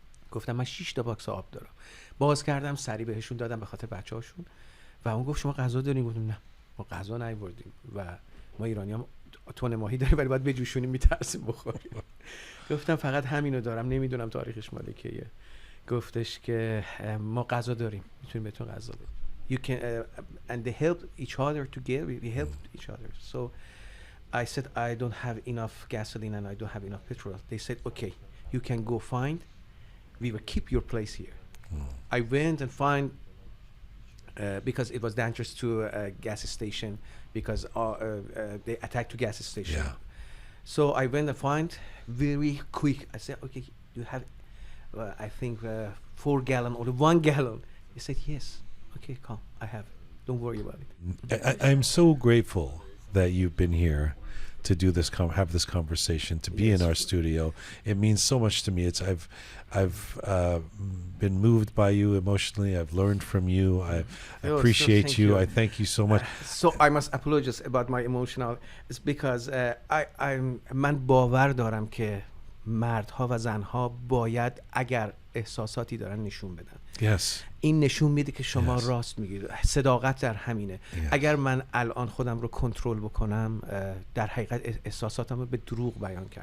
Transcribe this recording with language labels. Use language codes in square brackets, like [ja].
[fa] گفتم من 6 تا باکس آب دارم. باز کردم، سری بهشون دادم به خاطر بچه‌هاشون. و اون گفت شما غذا دارین؟ گفتم نه، ما غذا نیاوردیم و ما ایرانی‌ها تون ماهی داریم ولی باید بجوشونیم، میترسیم بخوریم. گفتم فقط همینو دارم، نمیدونم تاریخش مال کیه. گفتش که ما غذا داریم، میتونیم بهتون غذا بدیم. [en] You can and they help each other together. We helped each other. So I said I don't have enough gasoline and I don't have enough petrol. They said okay, you can go find. We will keep your place here. I went and find because it was dangerous to a gas station because they attacked to gas station. Yeah. So I went and find very quick. I said, okay, you have, I think 4 gallon or 1 gallon. He said, yes. Okay, come. I have it. Don't worry about it. I'm so grateful that you've been here to do this, have this conversation, to be in our studio. It means so much to me. I've been moved by you emotionally. I've learned from you. I appreciate you. I thank you so much. So I must apologize about my emotional. It's because [fa] من باور دارم که مردها و زنها باید اگر احساساتی دارن نشون بدن. [en] Yes. [fa] این نشون میده که شما راست میگید. صداقت در همینه. اگر من الان خودم رو کنترل بکنم در حقیقت احساساتم رو به دروغ بیان کردم.